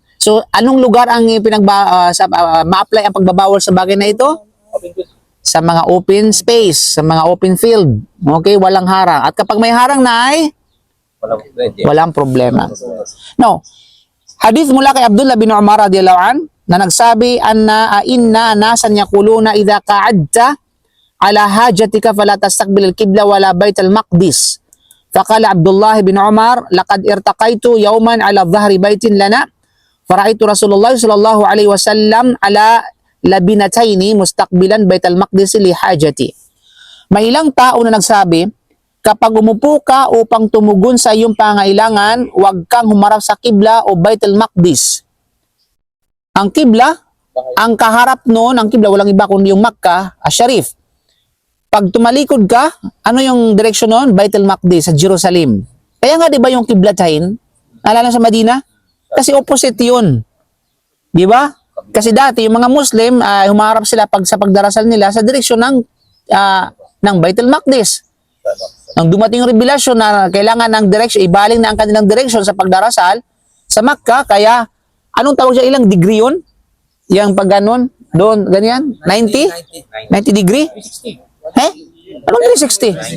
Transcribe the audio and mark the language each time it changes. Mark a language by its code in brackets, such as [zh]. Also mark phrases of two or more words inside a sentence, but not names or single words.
[tl] So, anong lugar ang ma-apply ang pagbabawal sa bagay na ito? Sa mga [en] open space, [tl] sa mga [en] open field. [tl] Okay, walang harang. At kapag may harang na ay walang problema. No. Hadith mula kay Abdullah bin Umar [ar] رضي الله عن [tl] na nagsabi [ar] إن ناسا يقولون إذا قعدت على حاجتك فلا تستقبل القبلة ولا بيت المقدس. فقال عبد الله بن عمر لقد ارتقيت يوما على ظهر بيت لنا فرأيت رسول الله صلى الله عليه وسلم على لبنتين مستقبلا بيت المقدس لحاجتي. [tl] May ilang tao na nagsabi, kapag umupo ka upang tumugon sa iyong pangailangan, huwag kang humarap sa kibla o bait al-maqdis. Ang kibla, ang kaharap noon, ang kibla walang iba kundi yung Makkah, Asharif. Pag tumalikod ka, ano yung direksyon noon? Bait al-Maqdis sa Jerusalem. Kaya nga 'di ba yung kiblatain? Naalala sa Madina? Kasi opposite 'yun. 'Di ba? Kasi dati yung mga Muslim humarap sila sa pagdarasal nila sa direksyon ng Bait al-Maqdis. Nang dumating yung revelasyon na kailangan ng direksyon, ibaling na ang kanilang direksyon sa pagdarasal sa Makkah, kaya anong tawag siya, ilang degree 'yun? Yang pag ganon, doon ganyan, 90 degree? 60. Eh? Anong 360?